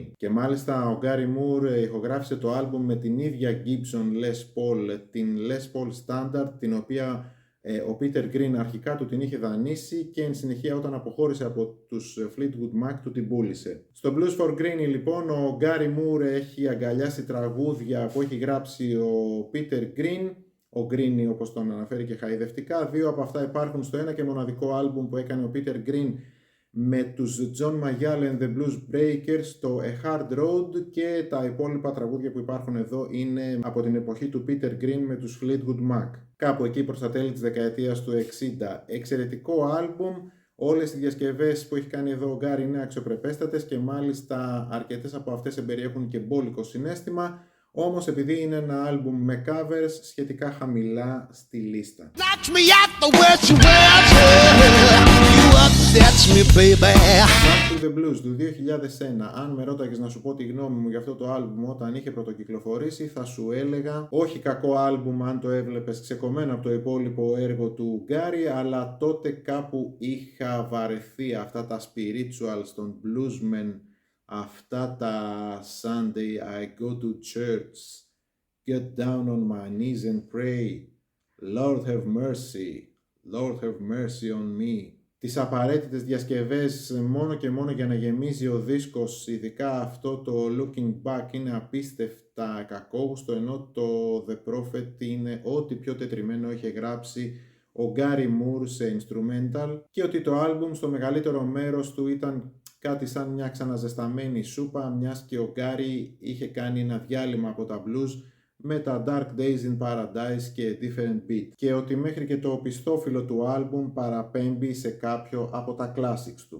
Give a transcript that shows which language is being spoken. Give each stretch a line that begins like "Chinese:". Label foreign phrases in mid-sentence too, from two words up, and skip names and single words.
Greek: Και μάλιστα ο Gary Moore ηχογράφησε το άλμπουμ με την ίδια Gibson Les Paul, την Les Paul Standard, την οποία ο Peter Green αρχικά του την είχε δανείσει και εν συνεχεία όταν αποχώρησε από τους Fleetwood Mac του την πούλησε. Στο Blues for Greenie λοιπόν ο Gary Moore έχει αγκαλιάσει τραγούδια που έχει γράψει ο Peter Green, ο Greenie όπως τον αναφέρει και χαϊδευτικά. Δύο από αυτά υπάρχουν στο ένα και μοναδικό άλμπουμ που έκανε ο Peter Green με τους John Mayall and the Blues Breakers, το A Hard Road, και τα υπόλοιπα τραγούδια που υπάρχουν εδώ είναι από την εποχή του Peter Green με τους Fleetwood Mac. Κάπου εκεί προς τα τέλη της δεκαετίας του 60. Εξαιρετικό άλμπουμ, όλες οι διασκευές που έχει κάνει εδώ ο Γκάρι είναι αξιοπρεπέστατες και μάλιστα αρκετές από αυτές εμπεριέχουν και μπόλικο συναίσθημα. Όμως επειδή είναι ένα άλμπουμ με covers σχετικά χαμηλά στη λίστα. Back to the Blues του 2001. Αν με ρώταγες να σου πω τη γνώμη μου για αυτό το άλμπουμ όταν είχε πρωτοκυκλοφορήσει, θα σου έλεγα όχι κακό άλμπουμ αν το έβλεπες ξεκομμένο από το υπόλοιπο έργο του Γκάρι, αλλά τότε κάπου είχα βαρεθεί αυτά τα spirituals των bluesmen, αυτά τα
English: Sunday I go to church, get down on my knees and pray, Lord have mercy, Lord have mercy on me.
Greek: Τις απαραίτητες διασκευές μόνο και μόνο για να γεμίζει ο δίσκος, ειδικά αυτό το Looking Back είναι απίστευτα κακόγουστο, ενώ το The Prophet είναι ό,τι πιο τετριμένο είχε γράψει ο Gary Moore σε instrumental, και ότι το άλμπουμ στο μεγαλύτερο μέρος του ήταν κάτι σαν μια ξαναζεσταμένη σούπα, μιας και ο Γκάρι είχε κάνει ένα διάλειμμα από τα blues με τα Dark Days in Paradise και Different Beat, και ότι μέχρι και το οπισθόφυλλο του άλμπουμ παραπέμπει σε κάποιο από τα classics του.